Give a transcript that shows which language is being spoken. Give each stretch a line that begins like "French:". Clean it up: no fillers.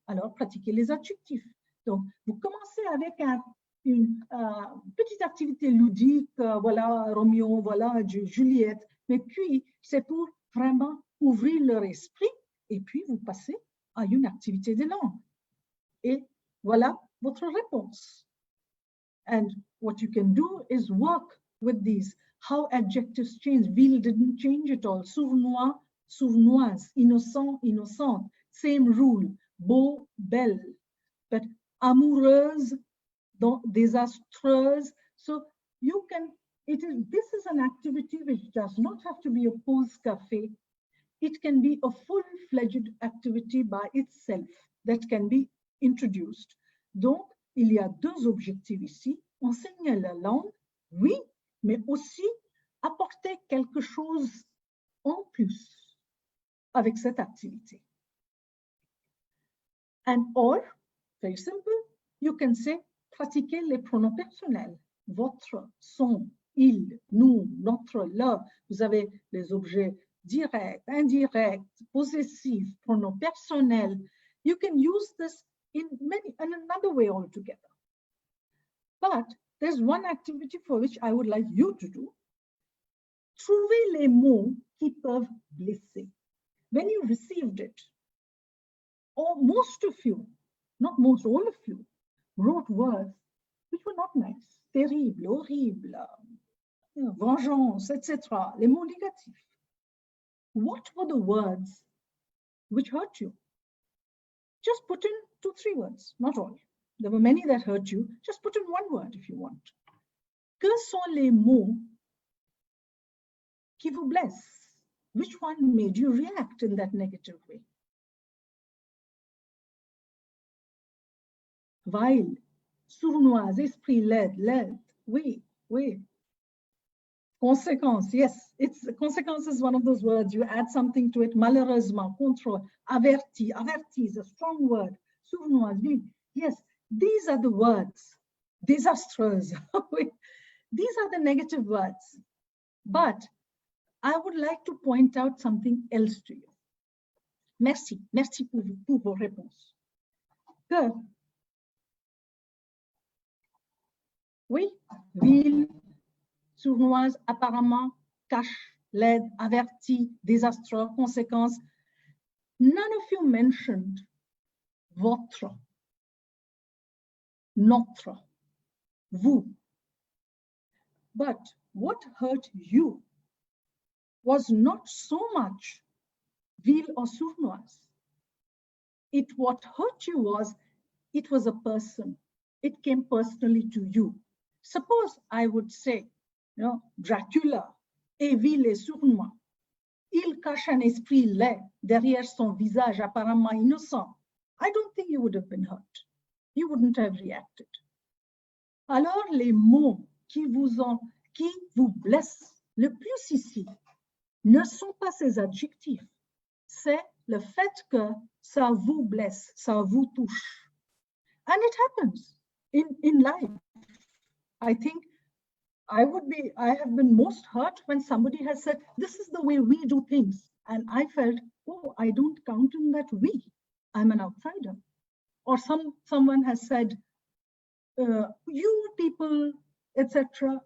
French: Alors, pratiquez les adjectifs. Donc, vous commencez avec une petite activité ludique, voilà Roméo, voilà Juliette, mais puis c'est pour vraiment ouvrir leur esprit et puis vous passez à une activité de langue. Et voilà votre réponse.
English: And what you can do is work with these, how adjectives change. Ville didn't change at all.
French: Sournois, sournoise, innocent, innocente,
English: same rule.
French: Beau, belle, but amoureuse, désastreuse.
English: So you can, this is an activity which does not have to be a pause café. It can be a full-fledged activity by itself that can be introduced.
French: Donc, il y a deux objectifs ici. Enseigner la langue, oui, mais aussi apporter quelque chose en plus avec cette activité.
English: And or, very simple, you can say,
French: pratiquer les pronoms personnels. Votre, son, il, nous, notre, leur. Vous avez les objets directs, indirects, possessifs, pronoms personnels.
English: You can use this in another way altogether. But there's one activity for which I would like you to do.
French: Trouvez les mots qui peuvent blesser.
English: When you received it, or most of you, not most, all of you, wrote words which were not nice, terrible, horrible, vengeance, etc.,
French: les mots négatifs.
English: What were the words which hurt you? Just put in 2-3 words, not all. There were many that hurt you. Just put in one word if you want.
French: Que sont les mots qui vous blessent?
English: Which one made you react in that negative way?
French: Vile, sournoise, esprit laid, oui.
English: Conséquence, yes, conséquence is one of those words. You add something to it. Malheureusement, contre, averti is a strong word.
French: Sournoise, vile, yes.
English: These are the words, désastreuse. These are the negative words. But I would like to point out something else to you.
French: Merci, merci pour vos réponses. Que, oui, ville, sournoise, apparemment, cache, laide, avertie, désastreux, conséquences.
English: None of you mentioned votre, notre, vous. But what hurt you was not so much ville or sournoise. What hurt you was, it was a person. It came personally to you. Suppose I would say, you know,
French: Dracula est vil et sournois. Il cache un esprit laid derrière son visage apparemment innocent.
English: I don't think you would have been hurt. You wouldn't have reacted.
French: Alors, les mots qui vous blessent le plus ici ne sont pas ces adjectifs. C'est le fait que ça vous blesse, ça vous touche.
English: And it happens in life. I think I have been most hurt when somebody has said, this is the way we do things. And I felt, oh, I don't count in that we. I'm an outsider. Or someone has said, you people, etc.